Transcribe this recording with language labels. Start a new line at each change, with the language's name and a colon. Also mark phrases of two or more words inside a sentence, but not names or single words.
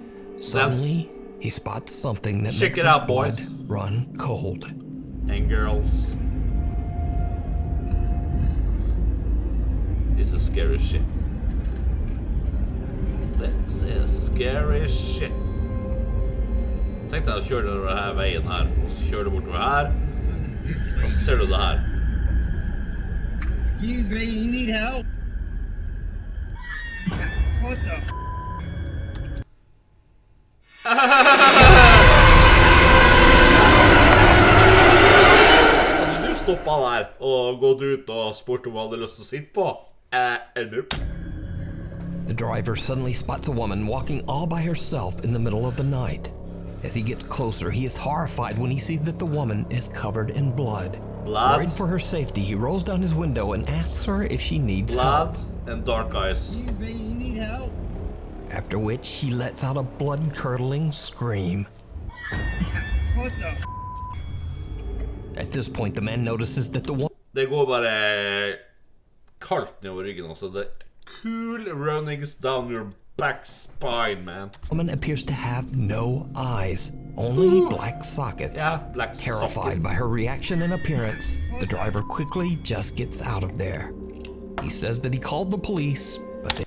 English: Suddenly, he spots something that Check makes it his out, blood boys. run cold. And girls. This is scary shit. This is scary shit.
Norwegian: Tenk deg å kjøre denne veien her, og så kjører du bortover her, og så ser du det her.
English: Excuse me, you need help? What the?
Norwegian: Hadde du stoppet der og gått ut og spurt om hva du hadde lyst til å sitte på?
English: Nope. The driver suddenly spots a woman walking all by herself in the middle of the night. As he gets closer, he is horrified when he sees that the woman is covered in blood. Worried for her safety, he rolls down his window and asks her if she needs help. Blood and dark eyes. Excuse me, you need help? After which, she lets out a blood-curdling scream. What the? At this point, the man notices that the woman
Norwegian: Det går bare kaldt nedover ryggen, altså.
English: Det cool runnings down your back spine, man. appears to have no eyes, only black sockets. Yeah, black Terrified sockets. by her reaction and appearance, the driver quickly just gets out of there. He says that he called the police, but they